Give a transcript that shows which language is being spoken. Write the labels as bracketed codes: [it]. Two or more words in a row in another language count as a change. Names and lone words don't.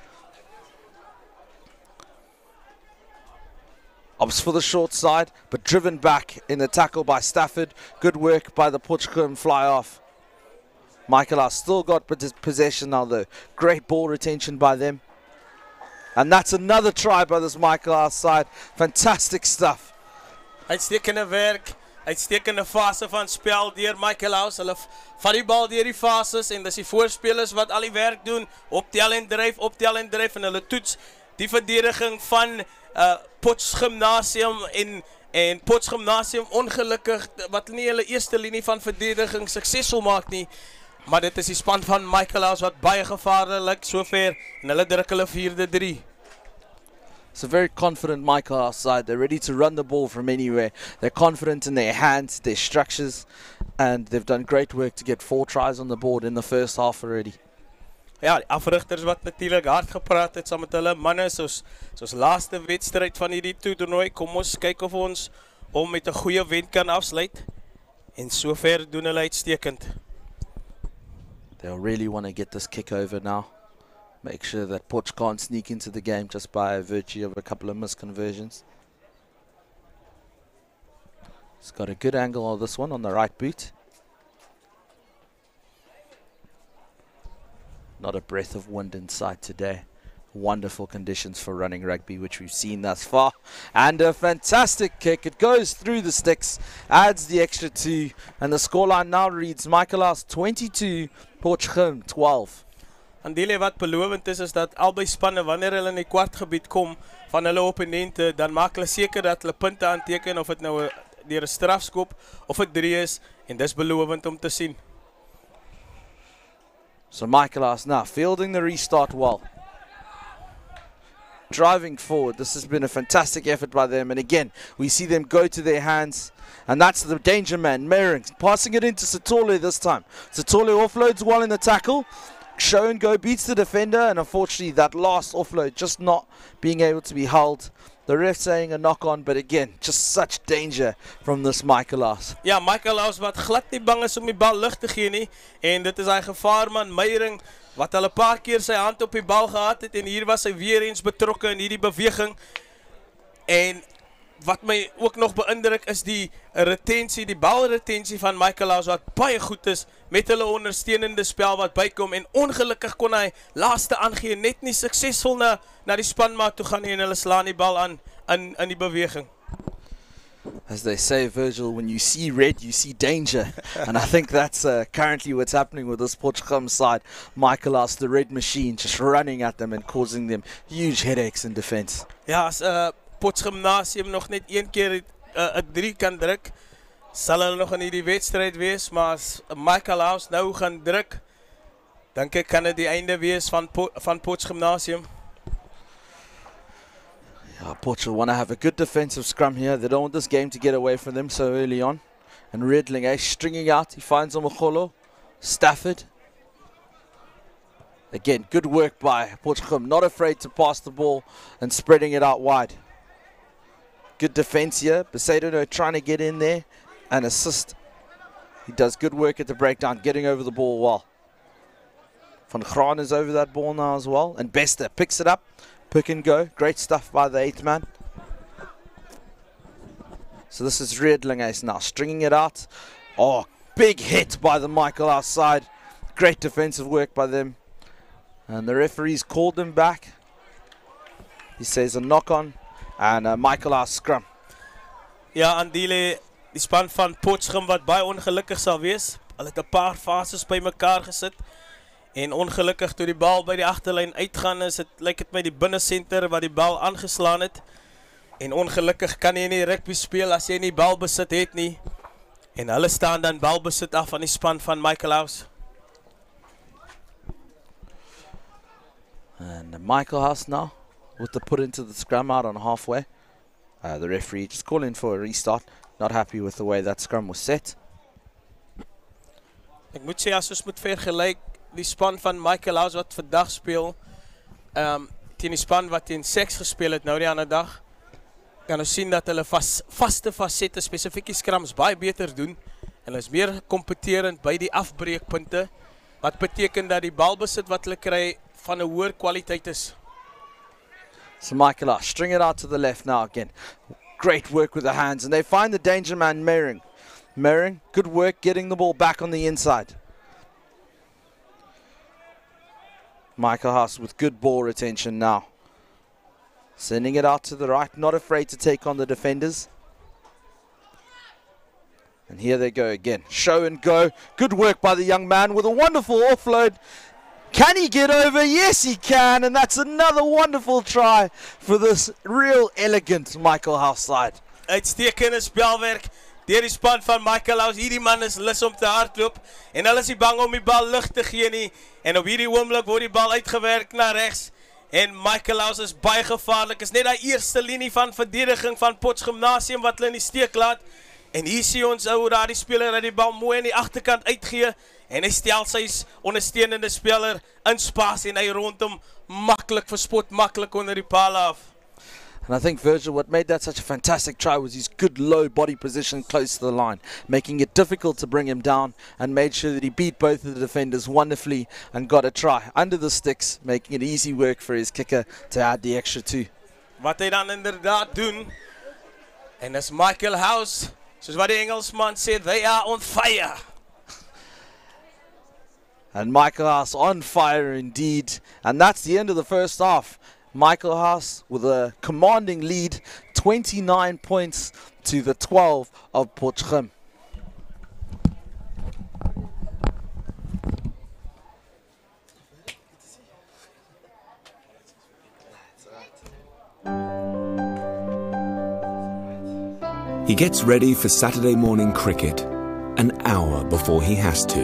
[en] Opts for the short side, but driven back in the tackle by Stafford. Good work by the Potchem fly off. Michaelhouse still got possession now though. Great ball retention by them. And that's another try by this Michaelhouse side. Fantastic stuff. [af] Uitstekende werk. Uitstekende fase van spel deur Michaelhouse. Hulle vat die bal deur die fases en dis die voorspelers wat al die werk doen. Optel en dryf en hulle toets die verdediging van Potch Gimnasium en Potch Gimnasium ongelukkig wat nie hulle eerste linie van verdediging suksesvol maak nie. Maar dit is die span van Michaelhouse wat baie gevaarlik sover en hulle druk hulle 4-3. [en] It's a very confident Michaelhouse side. They're ready to run the ball from anywhere. They're confident in their hands, their structures, and they've done great work to get 4 tries on the board in the first half already. [af] Ja, die afrigters wat natuurlijk hard gepraat het saam met hulle manne soos laaste wedstryd van hierdie toernooi. Kom ons kyk of ons met 'n goeie wen kan afsluit. En sover doen hulle uitstekend. [en] They'll really want to get this kick over now. Make sure that Potch can't sneak into the game just by virtue of a couple of misconversions. He's got a good angle on this one on the right boot. Not a breath of wind in sight today. Wonderful conditions for running rugby, which we've seen thus far. And a fantastic kick. It goes through the sticks, adds the extra 2. And the scoreline now reads Michaelhouse 22, Potchem 12. [af] En die wat belovend is dat albei spanne wanneer hulle in die kwartgebied kom van hulle opponente, dan maak hulle seker dat hulle punte aanteken of dit nou deur 'n strafskop of 'n 3 is en dis belovend om te sien. [en] So Michaelhouse now fielding the restart well. Driving forward. This has been a fantastic effort by them. And again, we see them go to their hands. And that's the danger man, Mering, passing it into Sitole this time. Sitole offloads well in the tackle. Show and go beats the defender. And unfortunately, that last offload just not being able to be held. The ref saying a knock on, but again, just such danger from this Michaelhouse. [af] Ja, Michaelhouse wat glad nie bang is om die bal lig te gee nie. En dit is hy gevaarman Meyering wat al 'n paar keer sy hand op die bal gehad het en hier was hy weer eens betrokke in hierdie beweging. En wat my ook nog beïndruk is die retensie, die balretensie van Michaelhouse wat baie goed is met hulle ondersteunende spel wat bykom en ongelukkig kon hy laaste aangee net nie suksesvol na die spanmaat toe gaan nie en hulle slaan die bal aan in die beweging. [en] As they say, Virgil, when you see red, you see danger. And I think that's currently what's happening with this Potchem side. Michaelhouse, the red machine, just running at them and causing them huge headaches in defense. [af] Ja, as Potch Gimnasium nog net een keer 'n 3 kan druk, sal hulle nog in hierdie wedstryd wees, maar as Michaelhouse nou gaan druk, dink ek kan dit die einde wees van Potch Gimnasium. [en] Potch will want to have a good defensive scrum here. They don't want this game to get away from them so early on. And Redling, stringing out. He finds Omogolo. Stafford. Again, good work by Potchem. Not afraid to pass the ball and spreading it out wide. Good defense here. Besadono trying to get in there and assist. He does good work at the breakdown, getting over the ball well. Van Graan is over that ball now as well. And Bester picks it up. Pick and go. Great stuff by the 8th man. So this is Redling Ace now stringing it out. Oh, big hit by the Michaelhouse side. Great defensive work by them. And the referee's called him back. He says a knock on and Michaelhouse scrum. [af] Ja, Andile, die span van POTCH wat baie ongelukkig sal wees. Hulle het 'n paar fases by mekaar gesit. En ongelukkig toe die bal by die agterlyn uitgaan is, lyk dit my die binnesenter wat die bal aangeslaan het. En ongelukkig kan jy nie rugby speel as jy nie balbesit het nie. En hulle staan dan balbesit af aan die span van Michaelhouse. [en] And Michaelhouse now with the put into the scrum out on halfway. The referee just calling for a restart. Not happy with the way that scrum was set. [af] Ek moet sê as ons moet vergelyk die span van Michaelhouse wat vandag speel teen die span wat teen Sex gespeel het nou die ander dag, kan ons sien dat hulle vaste fasette, spesifiek die scrums baie beter doen. Hulle is meer kompeterend by die afbreekpunte, wat beteken dat die balbesit wat hulle kry van 'n hoër kwaliteit is. [en] So Michaelhouse string it out to the left now again. Great work with the hands, and they find the danger man Mering. Mering, good work getting the ball back on the inside. Michaelhouse with good ball retention now. Sending it out to the right, not afraid to take on the defenders. And here they go again. Show and go. Good work by the young man with a wonderful offload. Can he get over? Yes, he can. And that's another wonderful try for this real elegant Michaelhouse side. [af] Uitstekende spelwerk deur die span van Michaelhouse. Hierdie man is lus om te hardloop en hulle is nie bang om die bal lig te gee nie. En op hierdie oomblik word die bal uitgewerk na regs. En Michaelhouse is baie gevaarlik. Is net daai eerste linie van verdediging van POTCH Gimnasium wat hulle in die steek laat. En hier sien ons hoe daar die speler dat die bal mooi aan die agterkant uitgee. En hy stel sy ondersteunende speler in spasie en hy rondom maklik verspot, maklik onder die paal af. [en] And I think Virgil, what made that such a fantastic try was his good low body position close to the line, making it difficult to bring him down and made sure that he beat both of the defenders wonderfully and got a try under the sticks, making it easy work for his kicker to add the extra 2. [af] Wat hy dan inderdaad doen, en as Michaelhouse, soos wat die Engelsman sê, [en] they are on fire. And Michaelhouse on fire indeed. And that's the end of the first half. Michaelhouse with a commanding lead, 29 points to the 12 of POTCH. He gets ready for Saturday morning cricket an hour before he has to.